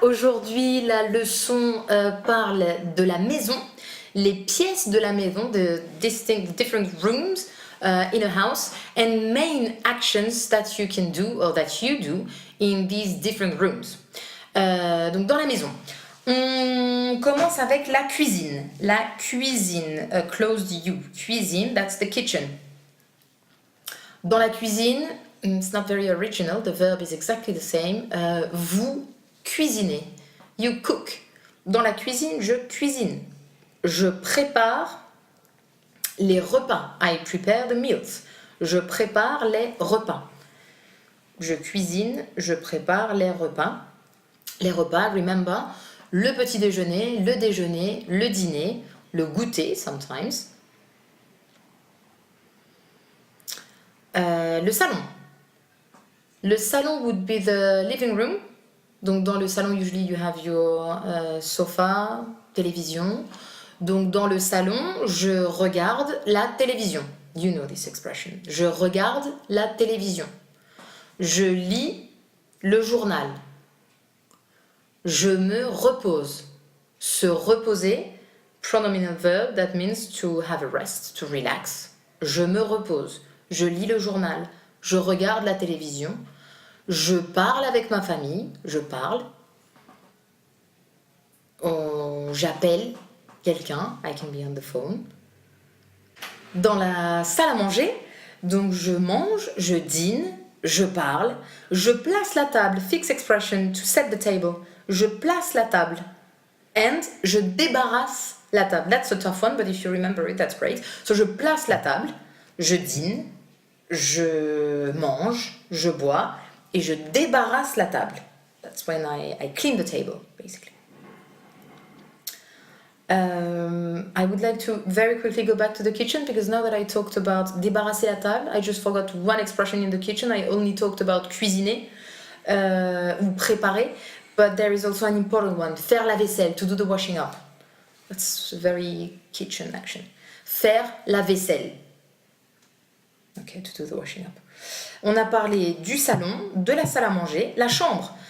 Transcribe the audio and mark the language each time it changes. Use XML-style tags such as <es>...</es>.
<fr>Aujourd'hui, la leçon parle de la maison,</fr> <en>les pièces de la maison, the different rooms in a house, and main actions that you can do or that you do in these different rooms.</en> <fr>Donc dans la maison. On commence avec la cuisine.</fr> <en>La cuisine, closed U, cuisine, that's the kitchen.</en> <fr>Dans la cuisine,</fr> <en>it's not very original, the verb is exactly the same.</en> <fr>Vous cuisinez.</fr> <en>You cook.</en> <fr>Dans la cuisine, je cuisine. Je prépare les repas.</fr> <en>I prepare the meals.</en> <fr>Je prépare les repas. Je cuisine, je prépare les repas. Les repas,</fr> <en>remember,</en> <fr>le petit déjeuner, le dîner, le goûter,</fr> <en>sometimes.</en> <fr>Le salon.</fr> <en>Le salon would be the living room.</en> <fr>Donc dans le salon,</fr> <en>usually you have your sofa, télévision.</en> <fr>Donc dans le salon, je regarde la télévision.</fr> <en>You know this expression.</en> <fr>Je regarde la télévision. Je lis le journal. Je me repose.</fr> <en>Se reposer, pronominal verb, that means to have a rest, to relax.</en> <fr>Je me repose. Je lis le journal. Je regarde la télévision. Je parle avec ma famille. Je parle. J'appelle quelqu'un.</fr> <en>I can be on the phone.</en> <fr>Dans la salle à manger, donc je mange, je dîne, je parle, je place la table,</fr> <en>fixed expression, to set the table.</en> <fr>Je place la table and je débarrasse la table.</fr> <en>That's a tough one, but if you remember it, that's great.</en> <fr>So je place la table, je dîne, je mange, je bois et je débarrasse la table.</fr> <en>That's when I clean the table, basically. I would like to very quickly go back to the kitchen because now that I talked about débarrasser la table, I just forgot one expression in the kitchen. I only talked about cuisiner ou préparer, but there is also an important one, faire la vaisselle, to do the washing up. That's a very kitchen action. Faire la vaisselle. Okay, to do the washing up.</en> <fr>On a parlé du salon, de la salle à manger, la chambre.</fr>